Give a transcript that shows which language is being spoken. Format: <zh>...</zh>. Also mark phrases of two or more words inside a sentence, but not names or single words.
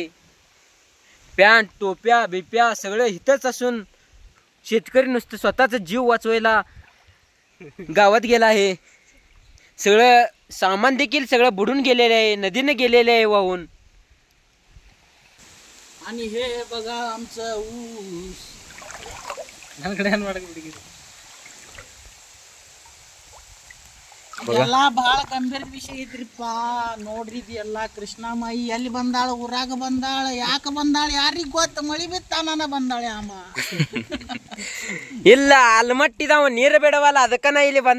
<mr>पॅन्ट, टोप्या बिप्या सगळं इथंच असून शेतकरी नुसतं स्वतःचा जीव वाचवायला गावात गेला आहे. सगळं सामान देखील सगळं बुडून गेलेलं आहे, नदीने गेलेलं आहे वाहून. आणि हे बघा आमचं ऊस.</mr> <kn>ಎಲ್ಲ ಬಹಳ ಗಂಭೀರ ವಿಷಯ ಐತ್ರಿಪ್ಪ. ನೋಡ್ರಿ ಎಲ್ಲ ಕೃಷ್ಣಾಮಾಯಿ ಎಲ್ಲಿ ಬಂದಾಳ, ಊರಾಗ ಬಂದಾಳ, ಯಾಕೆ ಬಂದಾಳ ಯಾರಿಗ್ ಗೊತ್ತ. ಮಳಿ ಬಿತ್ತಾನ ಬಂದಾಳೆ ಅಮ್ಮ. ಇಲ್ಲ ಅಲ್ಮಟ್ಟಿದವ ನೀರು ಬಿಡವಲ್ಲ, ಅದಕ್ಕನ ಇಲ್ಲಿ ಬಂದ.</kn>